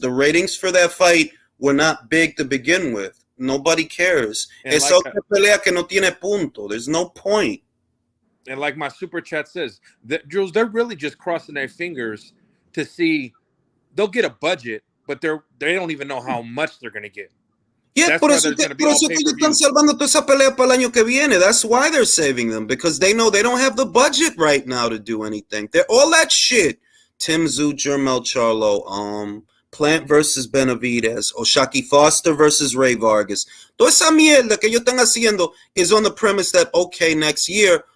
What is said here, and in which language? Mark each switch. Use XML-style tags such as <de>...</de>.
<en>The ratings for that fight were not big to begin with. Nobody cares.</en> <es>Es otra pelea que no tiene punto.</es> <en>There's no point. And like my super chat says, Jules, they're really just crossing their fingers to see they'll get a budget, but they don't even know how much they're going to get.</en> <es>Yeah, por eso que están salvando toda esa pelea para el año que viene.</es> <en>That's why they're saving them, because they know they don't have the budget right now to do anything. They're all that shit. Tim Tszyu, Jermel Charlo, Plant versus Benavidez, Oshaki Foster versus Ray Vargas.</en> <es>Toda esa mierda que ellos están haciendo</es> <en>is on the premise that, okay, next year,</en>